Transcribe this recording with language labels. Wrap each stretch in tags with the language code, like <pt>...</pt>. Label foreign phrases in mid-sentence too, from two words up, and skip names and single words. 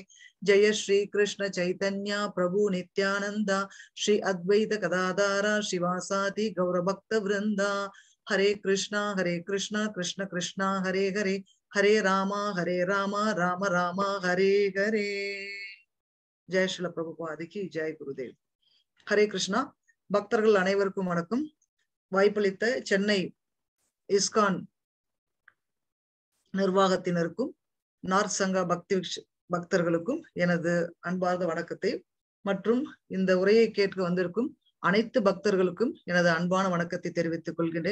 <sa>जय श्री कृष्ण चैतन्य प्रभु नित्यानन्द श्री अद्वैत गदाधर श्रीवासादि गौरभक्त वृन्द. हरे कृष्ण कृष्ण कृष्ण हरे हरे. हरे राम राम राम हरे हरे.</sa> <hi>जय श्रील प्रभुपाद की जय गुरुदेव.</hi> <sa>हरे कृष्ण.</sa> <ta>பக்தர்கள் அனைவருக்கும் வணக்கம். வாய்ப்பளித்த சென்னை இஸ்கான் நிர்வாகத்தினருக்கும் நார்த் சங்கா பக்தர்களுக்கும் எனது அன்பார்ந்த வணக்கத்தை மற்றும் இந்த உரையை கேட்க வந்திருக்கும் அனைத்து பக்தர்களுக்கும் எனது அன்பான வணக்கத்தை தெரிவித்துக் கொள்கின்றேன்.</ta>